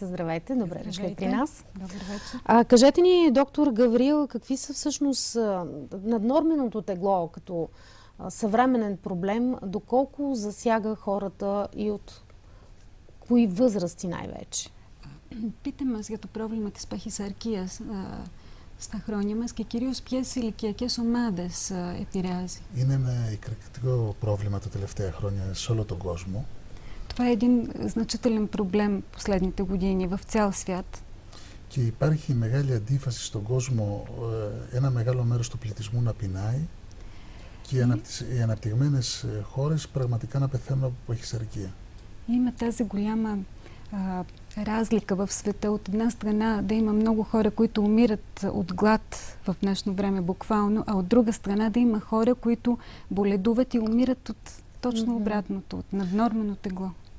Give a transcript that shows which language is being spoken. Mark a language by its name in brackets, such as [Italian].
[Bulgarian] Здравейте, добре дошли при нас. Добър вечер. Кажете ни, доктор Гаврил, какви са всъщност наднорменото тегло като съвременен проблем, доколко засяга хората и от кои възрасти най-вече? [Greek] Pitаме για το πρόβλημα της παχυσαρκίας στα χρόνια μας και κυρίως ποιες ηλικιακές ομάδες επηρεάζει. Είναι ένα εκρηκτικό πρόβλημα τα τελευταία χρόνια σε όλο τον κόσμο. [Bulgarian] Това е един значителен проблем последните години в цял свят. [Greek] Και υπάρχει μεγάλη αντίφαση στον κόσμο, ένα μεγάλο μέρος του πληθυσμού να πεινάει και οι αναπτυγμένες χώρες πραγματικά να πεθαίνουν από παχυσαρκία. [Bulgarian] Има тази голяма разлика в света. От една страна да има много хора, които умират от глад в днешно време буквално, а от друга страна да има хора, които боледуват и умират от точно обратното, от наднормено тегло.